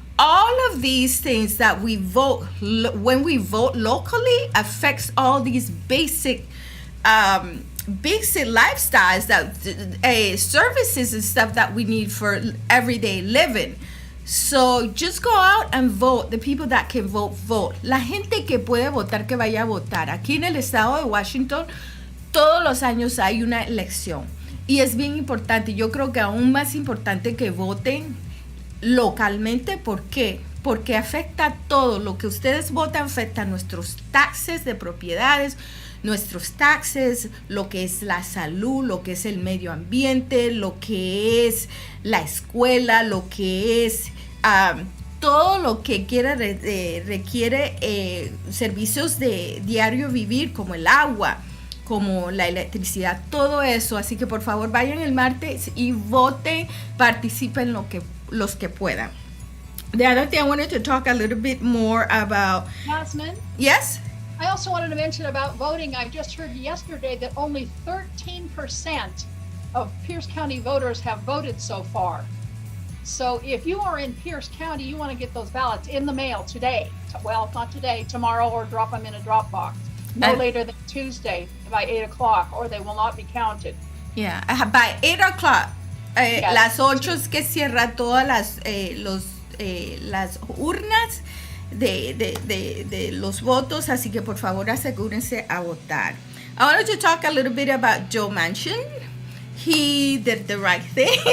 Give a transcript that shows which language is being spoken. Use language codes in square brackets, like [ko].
[en] All of these things that we vote, when we vote locally, affects all these basic lifestyles, that services and stuff that we need for everyday living. So just go out and vote. The people that can vote, vote. [es] La gente que puede votar, que vaya a votar. Aquí en el estado de Washington, todos los años hay una elección. Y es bien importante. Yo creo que aún más importante que voten localmente. ¿Por qué? Porque afecta todo. Lo que ustedes votan afecta nuestros [en] taxes [es] de propiedades, nuestros [en] taxes, [es] lo que es la salud, lo que es el medio ambiente, lo que es la escuela, lo que es todo lo que requiere servicios de diario vivir, como el agua, como la electricidad, todo eso. Así que por favor vayan el martes y voten, participen los que puedan. [en] The other thing I wanted to talk a little bit more about. Yasmin? Yes? I also wanted to mention about voting. I just heard yesterday that only 13% of Pierce County voters have voted so far. So if you are in Pierce County, you want to get those ballots in the mail today. Well, not today, tomorrow, or drop them in a drop box. No later than Tuesday by 8 o'clock, or they will not be counted. Yeah, by 8 o'clock. Yes. [es] Las 8 es que cierra todas las urnas de los votos, así que por favor asegúrense a votar. [en] I wanted to talk a little bit about Joe Manchin. He did the right thing.